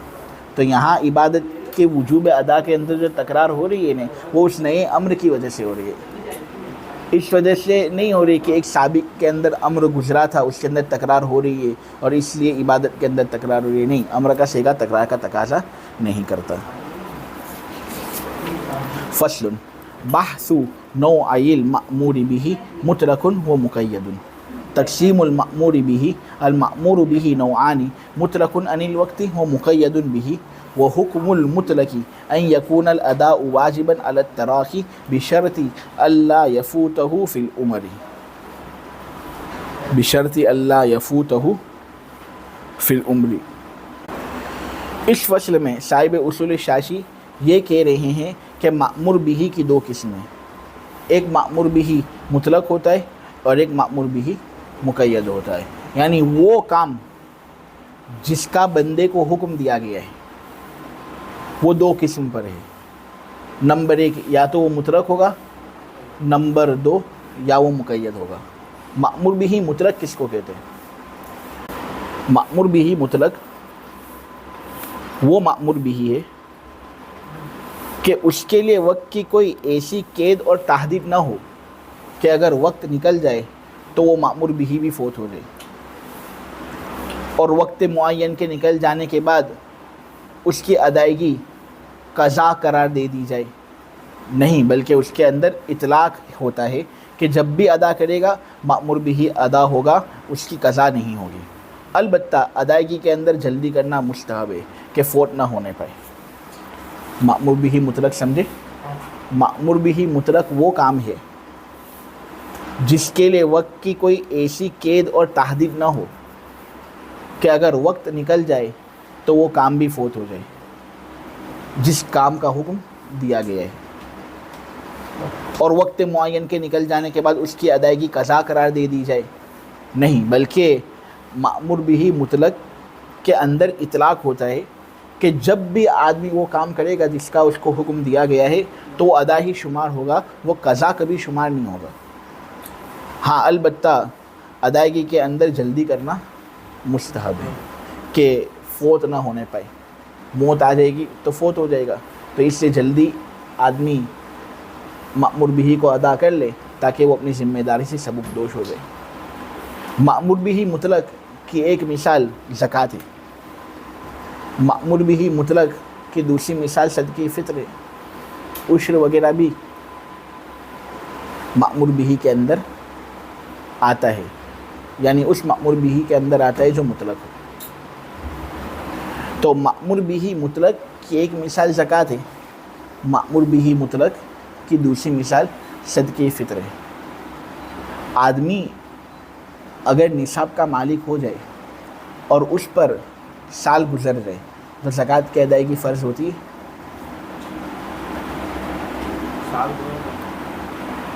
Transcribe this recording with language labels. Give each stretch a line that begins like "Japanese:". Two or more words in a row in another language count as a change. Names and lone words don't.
Urdu: تو یہاں عبادت کے وجوب ادا کے اندر جو تکرار ہو رہی ہے نا وہ اس نئے امر کی وجہ سے ہو رہی ہے. اس وجہ سے نہیں ہو رہی کہ ایک سابق کے اندر امر گزرا تھا اس کے اندر تکرار ہو رہی ہے اور اس لیے عبادت کے اندر تکرار ہو رہی ہے. نہیں، امر کا صیغہ تکرار کا تقاضا نہیں کرتا.
Arabic: فصل بحث نوعی المأمور به مطلق و مقید. تقسیم المأمور به: المأمور به نوعان مطلق عن الوقت و مقید به. وحکم المطلق ان يكون الاداء واجبا على التراخی بشرط الا يفوته في الامر. بشرط الا يفوته في الامر.
Urdu: اس فصل میں صاحب اصول شاشی یہ کہہ رہے ہیں کہ مأمور به کی دو قسمیں. ایک مأمور به مطلق ہوتا ہے اور ایک مأمور به مقید ہوتا ہے. یعنی وہ کام جس کا بندے کو حکم دیا گیا ہے وہ دو قسم پر ہے. نمبر ایک یا تو وہ مطلق ہوگا، نمبر دو یا وہ مقید ہوگا. مأمور به مطلق کس کو کہتے ہیں؟ مأمور به مطلق وہ مأمور به ہے کہ اس کے لیے وقت کی کوئی ایسی قید اور تحدید نہ ہو کہ اگر وقت نکل جائے تو وہ مأمور به بھی فوت ہو جائے، اور وقت معین کے نکل جانے کے بعد اس کی ادائیگی قضا قرار دے دی جائے. نہیں، بلکہ اس کے اندر اطلاق ہوتا ہے کہ جب بھی ادا کرے گا مأمور به ادا ہوگا، اس کی قضا نہیں ہوگی. البتہ ادائیگی کے اندر جلدی کرنا مستحب ہے کہ فوت نہ ہونے پائے. مأمور به مطلق سمجھے؟ مأمور به مطلق وہ کام ہے جس کے لیے وقت کی کوئی ایسی قید اور تحدید نہ ہو کہ اگر وقت نکل جائے تو وہ کام بھی فوت ہو جائے جس کام کا حکم دیا گیا ہے، اور وقت معین کے نکل جانے کے بعد اس کی ادائیگی قضا قرار دے دی جائے. نہیں، بلکہ مأمور به مطلق کے اندر اطلاق ہوتا ہے کہ جب بھی آدمی وہ کام کرے گا جس کا اس کو حکم دیا گیا ہے تو وہ ادا ہی شمار ہوگا، وہ قضا کبھی شمار نہیں ہوگا. ہاں، البتہ ادائیگی کے اندر جلدی کرنا مستحب ہے کہ فوت نہ ہونے پائے. موت آ جائے گی تو فوت ہو جائے گا، تو اس سے جلدی آدمی مأمور به کو ادا کر لے تاکہ وہ اپنی ذمہ داری سے سبق دوش ہو جائے. مأمور به مطلق کی ایک مثال زکوٰۃ ہے. مأمور به مطلق کی دوسری مثال صدقہ فطر ہے. عشر وغیرہ بھی مأمور به کے اندر آتا ہے، یعنی اس مأمور به کے اندر آتا ہے جو مطلق ہو. تو مأمور به مطلق کی ایک مثال زکوٰۃ ہے، مأمور به مطلق کی دوسری مثال صدقہ فطر ہے. آدمی اگر نصاب کا مالک ہو جائے اور اس پر سال گزر جائے تو زکوٰۃ کی ادائیگی فرض ہوتی ہے.